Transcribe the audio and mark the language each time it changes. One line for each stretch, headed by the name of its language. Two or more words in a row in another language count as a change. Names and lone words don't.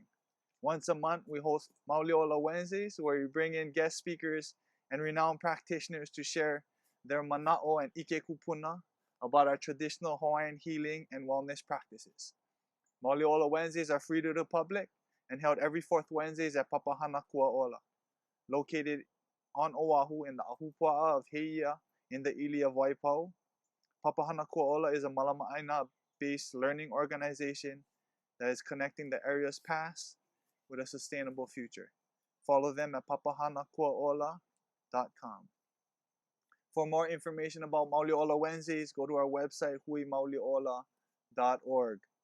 English: Once a month, we host Mauli Ola Wednesdays, where we bring in guest speakers and renowned practitioners to share their mana'o and
Hawaiian: ike kupuna
English: about our traditional Hawaiian healing and wellness practices. Mauli Ola Wednesdays are free to the public and held every fourth Wednesdays at Papahana Kuaola, located on Oahu in the Ahupua'a of Heia in the ili of Waipau. Papahana Kuaola is a
Hawaiian: Malama ʻāina-
English: based learning organization that is connecting the area's past with a sustainable future. Follow them at papahanakuaola.com. For more information about Mauli Ola Wednesdays, go to our website huimauliola.org.